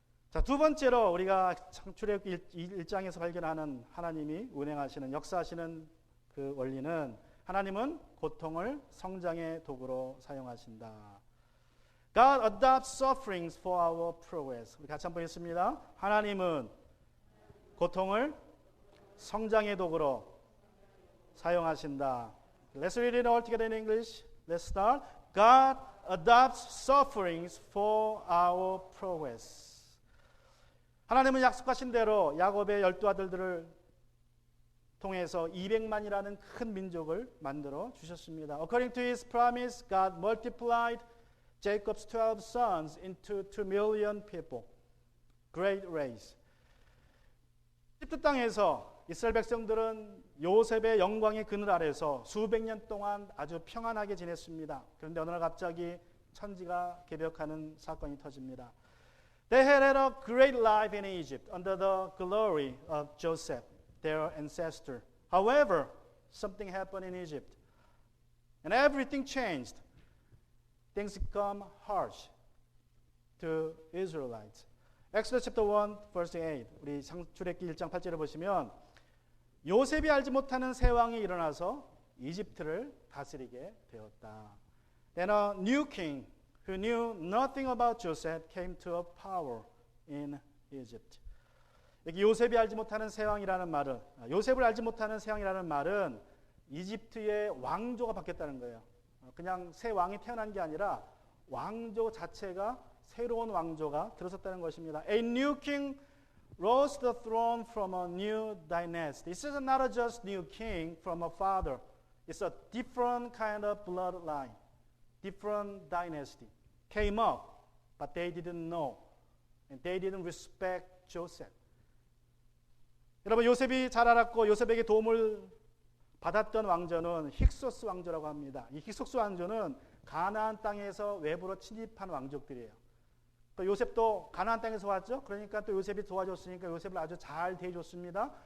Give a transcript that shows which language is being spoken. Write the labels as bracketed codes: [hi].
[ko] 자, 두 번째로 우리가 창출애굽 1장에서 발견하는 하나님이 운행하시는 역사하시는 그 원리는 하나님은 고통을 성장의 도구로 사용하신다. [en] God adopts sufferings for our progress. [ko] 우리 같이 한번 읽습니다. 하나님은 고통을 성장의 도구로 사용하신다. [en] Let's read it all together in English. Let's start. God adopts sufferings for our progress. [ko] 하나님은 약속하신 대로 야곱의 12아들들을 통해서 200만이라는 큰 민족을 만들어 주셨습니다. [en] According to His promise, God multiplied Jacob's 12 sons into 2 million people. Great race. [ko] 이집트 땅에서 이스라엘 백성들은 요셉의 영광의 그늘 아래서 수백 년 동안 아주 평안하게 지냈습니다. 그런데 어느 날 갑자기 천지가 개벽하는 사건이 터집니다. [en] They had a great life in Egypt under the glory of Joseph, their ancestor. However, something happened in Egypt, and everything changed. Things become harsh to Israelites. Exodus chapter 1, verse 8. [ko] 우리 창출애굽기 1장 8절을 보시면 요셉이 알지 못하는 새 왕이 일어나서 이집트를 다스리게 되었다. [en] Then a new king who knew nothing about Joseph came to a power in Egypt. [ko] 여기 요셉이 알지 못하는 새 왕이라는 말은 요셉을 알지 못하는 새 왕이라는 말은 이집트의 왕조가 바뀌었다는 거예요. 그냥 새 왕이 태어난 게 아니라 왕조 자체가 새로운 왕조가 들어섰다는 것입니다. [en] A new king rose the throne from a new dynasty. This is not just new king from a father. It's a different kind of bloodline, different dynasty. Came up, but they didn't know, and they didn't respect Joseph. [ko] 여러분 요셉이 잘 알았고 요셉에게 도움을 받았던 왕조는 힉소스 왕조라고 합니다. 이 힉소스 왕조는 가나안 땅에서 외부로 침입한 왕족들이에요. 또 요셉도 가나안 땅에서 왔죠. 그러니까 또 요셉이 도와줬으니까 요셉을 아주 잘 대해줬습니다.